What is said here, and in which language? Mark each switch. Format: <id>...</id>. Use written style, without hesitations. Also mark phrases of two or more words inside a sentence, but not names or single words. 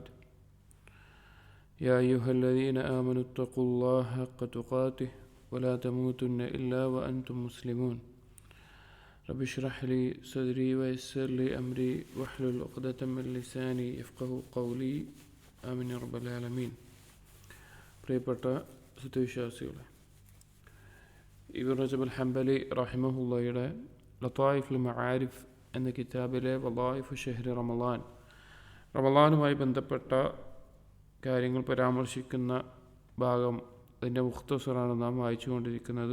<ar>يا أيها الذين آمنوا اتقوا الله حق تقاته ولا تموتن إلا وأنتم مسلمون. رب اشرح لي صدري ويسر لي أمري واحلل عقدة من لساني يفقهوا قولي آمين يا رب العالمين.</ar> <ml>പ്രിയപ്പെട്ട സത്യവിശ്വാസികളെ, ഇബ്നു റജബ് അൽ ഹംബലി റഹിമഹുള്ളയുടെ ലതായിഫുൽ മആരിഫ് എന്ന കിതാബിലെ വളായിഫു ഷഹ്രി റമളാനുമായി ബന്ധപ്പെട്ട കാര്യങ്ങൾ പരാമർശിക്കുന്ന ഭാഗം, അതിൻ്റെ മുഖ്തസറാണ് നാം വായിച്ചുകൊണ്ടിരിക്കുന്നത്.</ml>